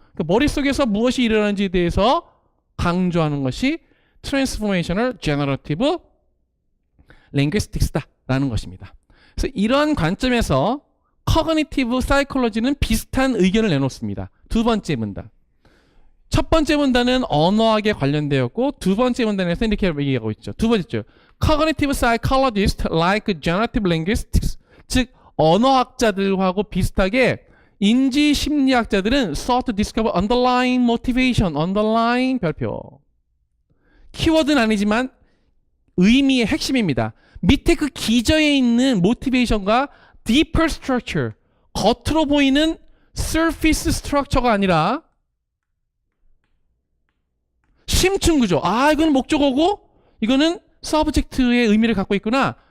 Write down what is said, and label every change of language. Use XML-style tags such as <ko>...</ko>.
<ko>그러니까 머릿속에서 무엇이 일어나는지에 대해서 강조하는 것이 Transformational Generative Linguistics다라는 것입니다. 그래서 이런 관점에서 Cognitive Psychology는 비슷한 의견을 내놓습니다. 두 번째 문단. 첫 번째 문단은 언어학에 관련되었고 두 번째 문단에서 이렇게 얘기하고 있죠. 두 번째 줄.</ko> <en>Cognitive Psychologists like Generative Linguistics,</en> <ko>즉 언어학자들하고 비슷하게 인지 심리학자들은</ko> <en>sought to discover underlying motivation, underlying</en> <ko>별표. 키워드는 아니지만 의미의 핵심입니다. 밑에 그 기저에 있는 motivation과 deeper structure, 겉으로 보이는 surface structure가 아니라 심층 구조. 아, 이거는 목적어고 이거는 서브젝트의 의미를 갖고 있구나.</ko>